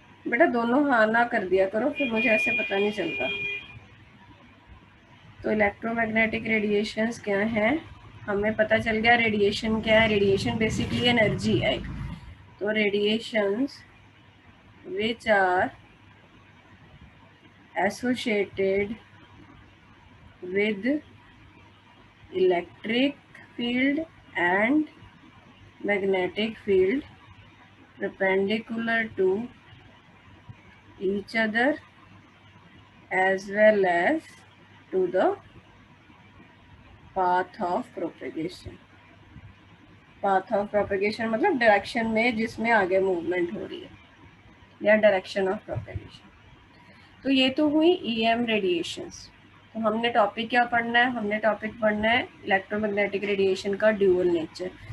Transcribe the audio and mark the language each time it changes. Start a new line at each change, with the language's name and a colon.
Hindi: बेटा दोनों हाँ ना कर दिया करो, फिर मुझे ऐसे पता नहीं चलता। तो इलेक्ट्रोमैग्नेटिक रेडिएशंस क्या है, हमें पता चल गया रेडिएशन क्या है। रेडिएशन बेसिकली एनर्जी है एक।
English: तो radiations which are associated with electric field and magnetic field perpendicular to each other as well as to the path of propagation. path of propagation
Hindi: मतलब डायरेक्शन में जिसमें आगे मूवमेंट हो रही है, या डायरेक्शन ऑफ प्रोपेगेशन। तो ये तो हुई EM रेडिएशंस। तो हमने टॉपिक क्या पढ़ना है, हमने टॉपिक पढ़ना है इलेक्ट्रोमैग्नेटिक रेडिएशन का ड्यूअल नेचर।